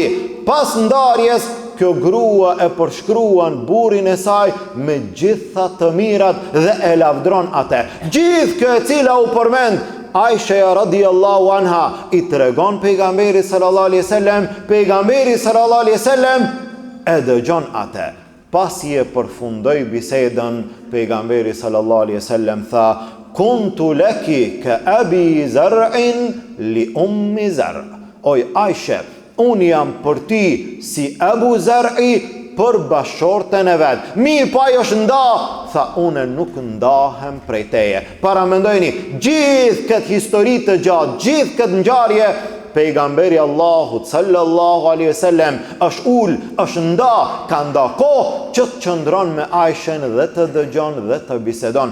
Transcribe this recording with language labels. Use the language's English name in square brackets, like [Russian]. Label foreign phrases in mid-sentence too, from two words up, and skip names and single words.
[Albanian] Pas ndarjes, kjo grua e përshkruan burrin e saj me gjitha të mirat dhe e lavdron atë. Gjithë kjo e cila u përmend Aisha [Arabic] رضي الله عنها [Albanian] i tregon pejgamberi [Arabic] صلى الله عليه وسلم, [Albanian] pejgamberi [Arabic] صلى الله عليه وسلم [Albanian] e dëgjon atë. Pasi e përfundoi bisedën, pejgamberi [Arabic] صلى الله عليه وسلم [Albanian] tha: [Arabic] "كنت لك كأبي زرع لأم زرع'." [Albanian] Oj Aisha, unë jam për ty si Abu Zar'i për bashortën e vetë. Mirë, pa jo është nda, tha unë nuk ndahem prej teje. Para mendojni, gjithë këtë histori të gjatë, gjithë këtë ngjarje, pejgamberi Allahut [Arabic] صلى الله عليه وسلم [Albanian] është ul, është nda, ka nda kohë që të qëndron me Aishen dhe të dëgjon dhe të bisedon.